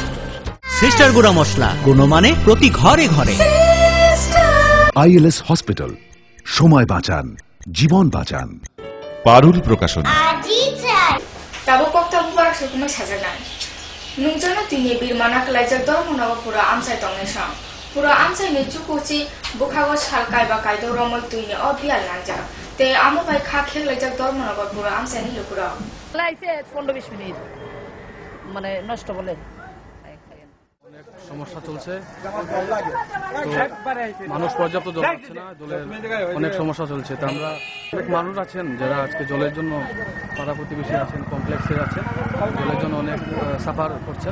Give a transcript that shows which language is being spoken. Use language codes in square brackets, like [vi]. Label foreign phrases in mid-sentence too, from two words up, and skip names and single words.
[bn] সিস্টার গুড়া মশলা গুণমানে প্রতি ঘরে ঘরে। আইএলএস হসপিটাল, সময় বাঁচান, জীবন বাঁচান। পারুল প্রকাশন। [trp] Tabo kokta bubarak sukumai sajagan. Nungjana tini birmana klajak Dharmanagar pura amsai tongnesa. Pura amsai ni chukuchi bukhago salkai ba kaido romoi tuini obial nangjak. Te amo bai kha khek lajak Dharmanagar pura amsai ni lukura. [bn] লাইছে 15-20 মিনিট মানে নষ্ট বলে সমস্যা চলছে, মানুষ পর্যাপ্ত জল পাচ্ছে না, জলের অনেক সমস্যা চলছে। তা আমরা অনেক মানুষ আছেন যারা আজকে জলের জন্য পাড়া প্রতিবেশী আছেন, কমপ্লেক্সে আছেন, জলের জন্য অনেক সাফার করছেন।